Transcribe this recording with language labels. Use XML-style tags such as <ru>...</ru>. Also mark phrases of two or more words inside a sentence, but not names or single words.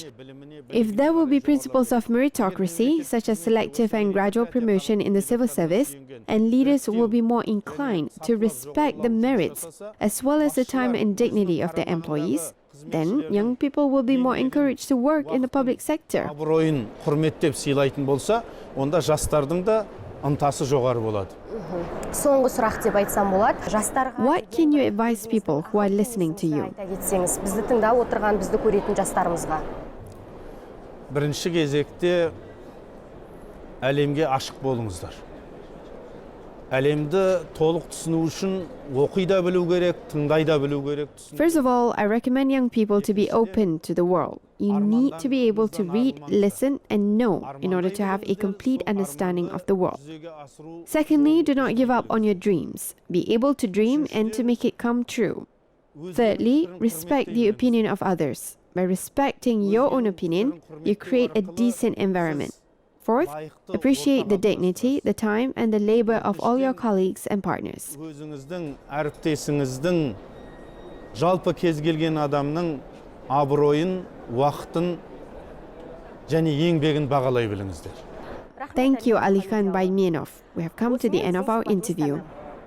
<en>If there will be principles of meritocracy, such as selective and gradual promotion in the civil service, and leaders will be more inclined to respect the merits as well as the time and dignity of their employees, Then young people will be more encouraged to work in the public sector.</en> <kk>Абыройын құрметтеп сыйлайтын болса, онда жастардың да ынтасы жоғары болады. Соңғы сұрақ деп айтсам болады. Жастарға</kk> <en>What can you advise people who are listening to you?</en> <kk>айта кетсеңіз, бізді тыңдап отырған, бізді көретін жастарымызға. Бірінші кезекте әлемге ашық болыңыздар. Әлемді толық түсіну үшін оқи да білу керек, тыңдай да білу керек.</kk> <en>First of all, I recommend young people to be open to the world. You need to be able to read, listen, and know in order to have a complete understanding of the world. Secondly, do not give up on your dreams. Be able to dream and to make it come true. Thirdly, respect the opinion of others. By respecting your own opinion, you create a decent environment. Fourth, appreciate the dignity, the time, and the labor of all your colleagues and partners.</en> <kk>Өзіңіздің, әріптесіңіздің, жалпы кез келген адамның абыройын, уақытын және еңбегін бағалай біліңіздер.</kk> <en>Thank you, Alikhan Baimenov. We have come to the end of our interview.</en>